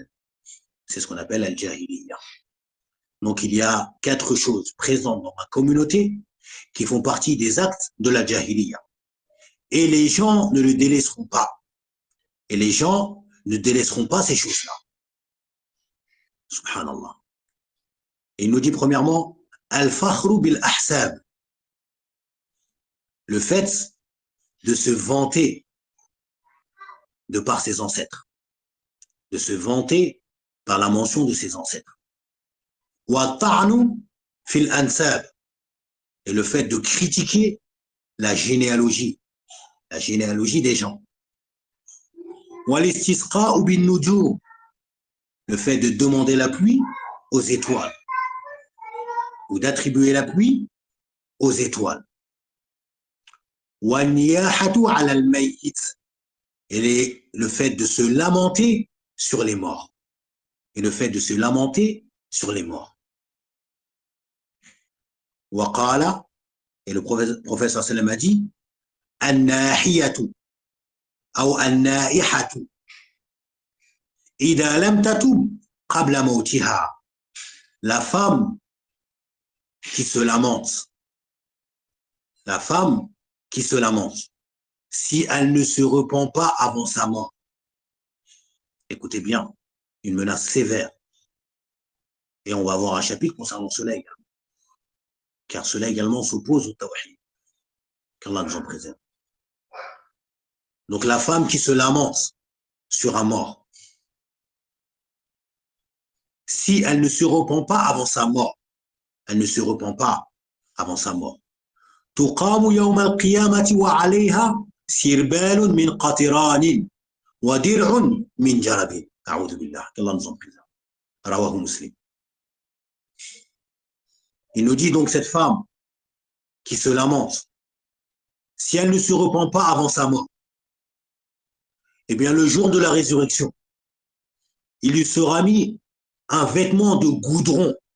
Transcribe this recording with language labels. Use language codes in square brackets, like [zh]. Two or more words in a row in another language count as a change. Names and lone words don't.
[fr] C'est ce qu'on appelle al-jahiliya. Donc il y a 4 choses présentes dans ma communauté qui font partie des actes de la jahiliya. Et les gens ne le délaisseront pas. Et les gens ne délaisseront pas ces choses-là. Subhanallah. Et il nous dit premièrement, [ar] الفخر بالأحساب. [fr] Le fait de se vanter de par ses ancêtres. De se vanter par la mention de ses ancêtres. [ar] والطعن في الأنساب. [fr] Et le fait de critiquer la généalogie des gens. [ar] والاستسقاء بالنجوم. [fr] Le fait de demander la pluie aux étoiles. Ou d'attribuer la pluie aux étoiles. [ar] والنياحة على الميت. [fr] Et le fait de se lamenter sur les morts. Et le fait de se lamenter sur les morts. [ar] وقال, [fr] et le prophète sallam a dit, [ar] an-nahiyatu ou النائحة إذا لم تتب قبل موتها. [fr] La femme qui se lamente. La femme qui se lamente. Si elle ne se repent pas avant sa mort. Écoutez bien, une menace sévère. Et on va avoir un chapitre concernant cela également. Car cela également s'oppose au tawhid. Qu'Allah nous en préserve. Donc la femme qui se lamente sur un mort, si elle ne se repent pas avant sa mort, elle ne se repent pas avant sa mort. [ar] تقام يوم القيامة وعليها سربال من قطران ودرع من جرب. أعوذ بالله. [fr] qu'Allah nous en préserve. [ar] Rawahu Muslim. [fr] Il nous dit donc cette femme qui se lamente, si elle ne se repent pas avant sa mort, eh bien le jour de la résurrection, il lui sera mis un vêtement de goudron.